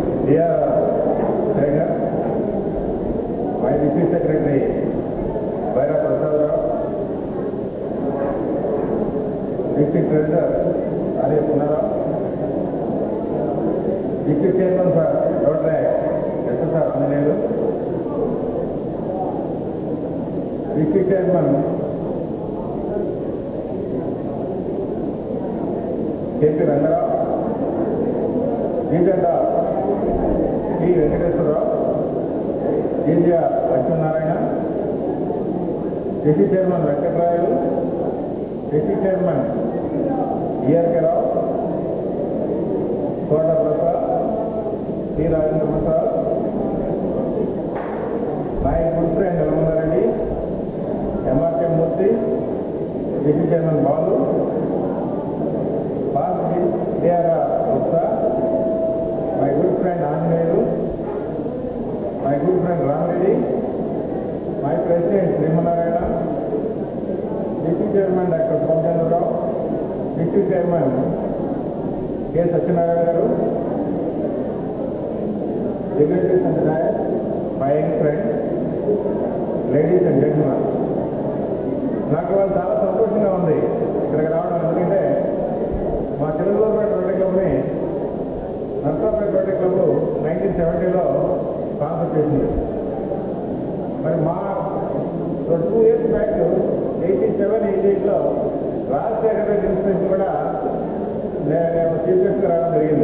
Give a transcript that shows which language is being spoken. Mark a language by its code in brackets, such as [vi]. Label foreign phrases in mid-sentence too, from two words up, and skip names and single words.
[en] Dear Tiger, my Deputy Secretary, Bhaira Prasad Rao, District Treasurer, Arya Punara, District Chairman for Rotary, SSR Ananelu, District Chairman, KP Rangarao, Jitenda P. Venkateswara Rao, Jindya Lakshminarayana, District Chairman Venkatrayulu, District Chairman E.R.K. Rao, Kota Prasad, T. Rajendra Prasad, my good friend Ramana Reddy, M.R.K. Murthy, District Chairman Balu, D.R. Gupta, my good friend Anjaneyu, my good friend Ram Reddy, my President Srimanarayana, District Chairman Dr. Panchandra Rao, District Chairman K. Satyanarayana Garu, dignitaries and dayas, my young friends, ladies and gentlemen. [te] నాకు వాళ్ళు చాలా సంతోషంగా ఉంది ఇక్కడికి రావడం. ఎందుకంటే మా తెలుగుపేట రోటరీ క్లబ్ని నర్సాపేట రోటరీ క్లబ్ 1970లో కాన్సెప్ట్ చేసింది. మరి మా [en] 2 years back [te] 87-88లో రాజశేఖర రెడ్డి ఇన్స్టిట్యూషన్ కూడా నేను [en] chief guest [te] రావడం జరిగింది.